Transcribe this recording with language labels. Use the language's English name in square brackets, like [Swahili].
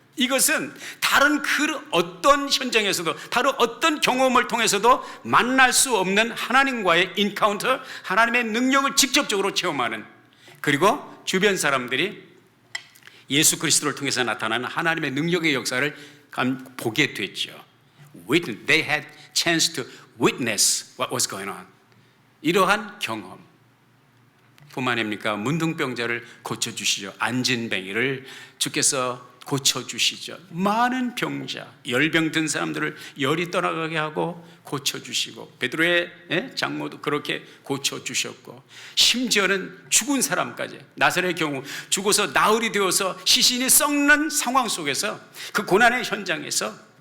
[Korean] 이것은 다른 그 어떤 현장에서도, 다른 어떤 경험을 통해서도 만날 수 없는 하나님과의 인카운터, 하나님의 능력을 직접적으로 체험하는, 그리고 주변 사람들이 예수 그리스도를 통해서 나타나는 하나님의 능력의 역사를 보게 됐죠. [English] They had chance to witness what was going on. [Korean] 이러한 경험 뿐만 아닙니까? 문둥병자를 고쳐주시죠. 안진뱅이를 주께서 고쳐주시죠. 많은 병자, 열병 든 사람들을 열이 떠나가게 하고 고쳐주시고, 베드로의 장모도 그렇게 고쳐주셨고, 심지어는 죽은 사람까지, 나사렛의 경우 죽어서 나흘이 되어서 시신이 썩는 상황 속에서, 그 고난의 현장에서